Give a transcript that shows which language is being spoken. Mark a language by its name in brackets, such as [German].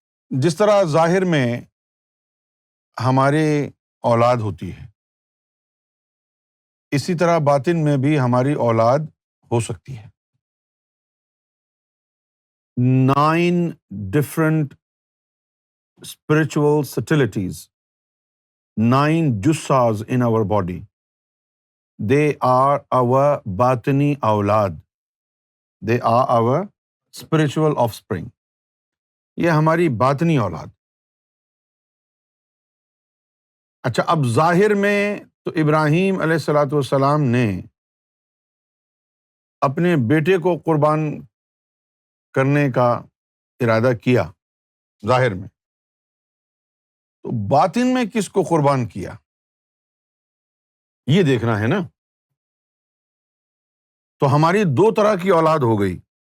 [Urdu] جس طرح ظاہر میں ہماری اولاد ہوتی ہے، اسی طرح باطن میں بھی ہماری اولاد ہو سکتی ہے۔ [English] 9 different spiritual subtleties, 9 jussas in our body. They are our batini aulad. They are our spiritual offspring. [Urdu] یہ ہماری باطنی اولاد۔ اچھا، اب ظاہر میں تو ابراہیم علیہ الصلاۃ والسلام نے اپنے بیٹے کو قربان کرنے کا ارادہ کیا ظاہر میں، تو باطن میں کس کو قربان کیا یہ دیکھنا ہے نا۔ تو ہماری 2 طرح کی اولاد ہو گئی،